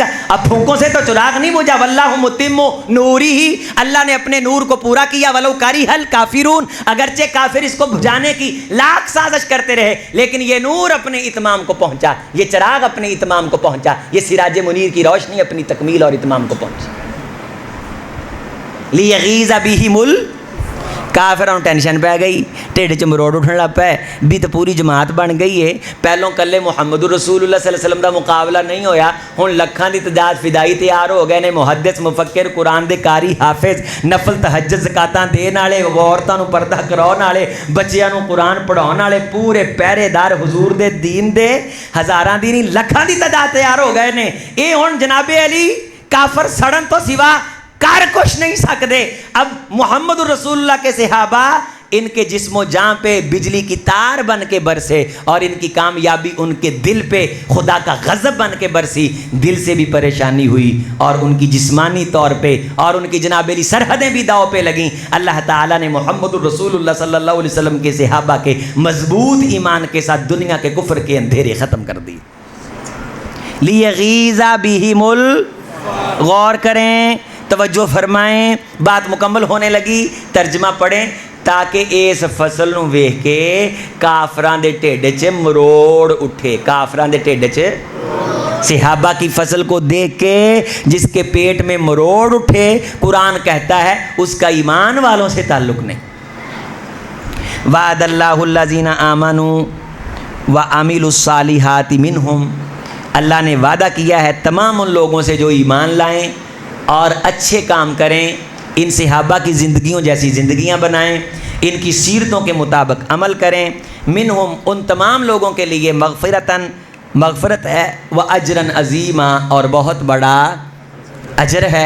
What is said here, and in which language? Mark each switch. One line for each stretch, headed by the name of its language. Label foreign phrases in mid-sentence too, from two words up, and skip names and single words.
Urdu: اب پھونکوں سے تو چراغ نہیں بجھا،
Arabic: واللہ متم نوری
Urdu: ہی، اللہ نے اپنے نور کو پورا کیا،
Arabic: ولو کریہ الکافرون،
Urdu: اگرچہ کافر اس کو بجھانے کی لاکھ سازش کرتے رہے، لیکن یہ نور اپنے اتمام کو پہنچا، یہ چراغ اپنے اتمام کو پہنچا، یہ سراج منیر کی روشنی اپنی تکمیل اور اتمام کو پہنچا۔
Arabic: لیغیظ بہم
Urdu: کافروں ٹینشن پہ گئی،
Punjabi: ٹھڈ چ مروڑ اٹھن لگ پے، بھی تو پوری جماعت بن گئی ہے، پہلوں کلے محمد رسول اللہ
Arabic: صلی اللہ علیہ وسلم
Punjabi: دا مقابلہ نہیں ہویا، ہن لکھاں دی تعداد فدائی تیار ہو گئے نے، محدث مفکر قرآن دے قاری حافظ، نفل تہجد زکاتاں دین والے، عورتاں نو پردہ کراون والے، بچیاں نو قرآن پڑھاون والے، پورے پہرے دار حضور دے دین دے ہزاراں دی نہیں لکھاں دی تعداد تیار ہو گئے نے۔ اے ہن جناب علی کافر سڑن تو سوا کر کچھ نہیں سکتے۔
Urdu: اب محمد رسول اللہ کے صحابہ ان کے جسم و جان پہ بجلی کی تار بن کے برسے، اور ان کی کامیابی ان کے دل پہ خدا کا غضب بن کے برسی، دل سے بھی پریشانی ہوئی اور ان کی جسمانی طور پہ اور ان کی جناب علی سرحدیں بھی داؤ پہ لگیں۔ اللہ تعالیٰ نے محمد رسول اللہ
Arabic: صلی اللہ علیہ وسلم
Urdu: کے صحابہ کے مضبوط ایمان کے ساتھ دنیا کے کفر کے اندھیرے ختم کر دی۔
Arabic: لیغیظ بہم
Punjabi: غور کریں، توجہ فرمائیں، بات مکمل ہونے لگی، ترجمہ پڑھیں تاکہ اس فصل نو ویکھ کے کافران دے ٹھڈ چ مروڑ اٹھے۔ کافران دے ٹھڈ چ
Urdu: صحابہ کی فصل کو دیکھ کے جس کے پیٹ میں مروڑ اٹھے، قرآن کہتا ہے اس کا ایمان والوں سے تعلق نہیں۔
Arabic: وعد اللہ الذین آمنوا وعملوا الصالحات منہم،
Urdu: اللہ نے وعدہ کیا ہے تمام ان لوگوں سے جو ایمان لائیں اور اچھے کام کریں، ان صحابہ کی زندگیوں جیسی زندگیاں بنائیں، ان کی سیرتوں کے مطابق عمل کریں، منہم ان تمام لوگوں کے لیے مغفرت ہے،
Arabic: و اجرن عظیما
Urdu: اور بہت بڑا اجر ہے۔